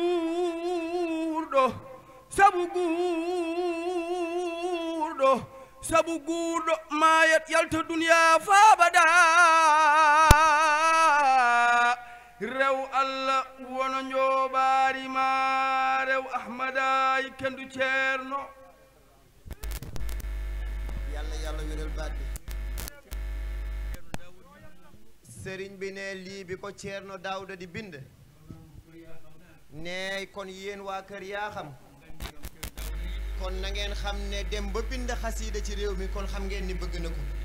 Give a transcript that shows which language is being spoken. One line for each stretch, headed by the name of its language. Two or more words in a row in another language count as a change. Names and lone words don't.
Fula: guurɗo mayat yalta duniya faabada rew allah wona njooɓaari ma rew ahmada kendu ceerno
Wolof: yàlla wéral baat bi sëriñ bi ne lii bi ko ceerno Daawda di bind ne kon yéen waa kër yaa xam kon na ngeen xam ne dem ba bind xasiida ci réew mi kon xam ngeen ni bëgg na ko